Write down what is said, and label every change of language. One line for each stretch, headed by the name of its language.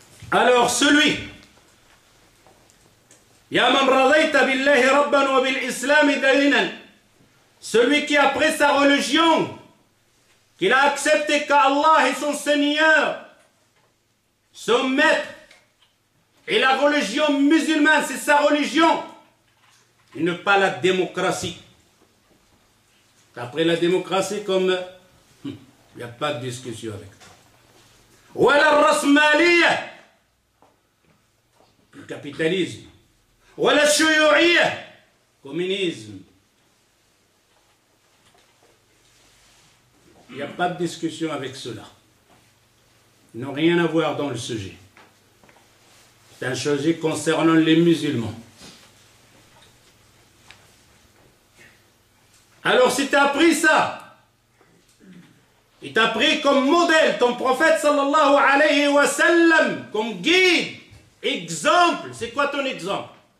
French: Alors celui
Arabic: يا من رضيت بالله ربا وبالإسلام دينا.
French: Celui qui a pris sa religion, qu'il a accepté qu'Allah est son Seigneur, son maître, et la religion musulmane, c'est sa religion, et ne pas la démocratie. Après la démocratie, comme il n'y a pas de discussion avec toi. Ou la rasmaliya, le capitalisme.
Arabic: ولا الشيوعية communism.
French: Il n'y a pas de discussion avec cela. Ils n'ont rien à voir dans le sujet. C'est un sujet concernant les musulmans. Alors si tu as appris ça, et tu as pris comme modèle ton prophète sallallahu alayhi wa sallam, comme guide, exemple, c'est quoi ton exemple?